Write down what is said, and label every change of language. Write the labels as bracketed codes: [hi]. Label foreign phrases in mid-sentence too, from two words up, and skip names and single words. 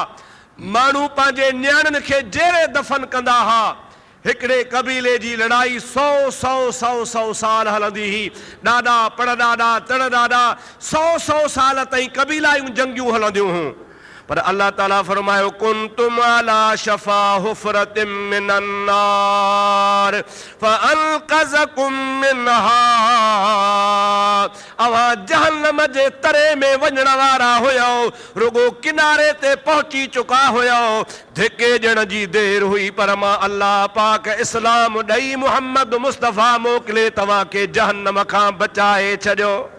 [sd] माण्हू पंहिंजे नियाणियुनि खे जेरे दफ़न कंदा हुआ। हिकिड़े कबीले जी लड़ाई 100 साल हलंदी हुई। ॾाॾा पड़ॾाॾा तड़ॾाॾा 100 साल ताईं कबीलायूं जंगियूं हलंदियूं हुयूं। पर अल्लाह ताला फरमायो [ar] كنتم على شفا حفرة من النار فأنقذكم منها. [sd] अवां जहन्नम जे तरे में वञण वारा हुयो, रुगो किनारे ते पहुची चुका हुयो। धिके ॾियण जी देर हुई, पर मां अल्लाह पाक इस्लाम ॾेई मुहम्मद मुस्तफ़ा मोकिले तव्हांखे जहन्नम खां बचाए छॾियो।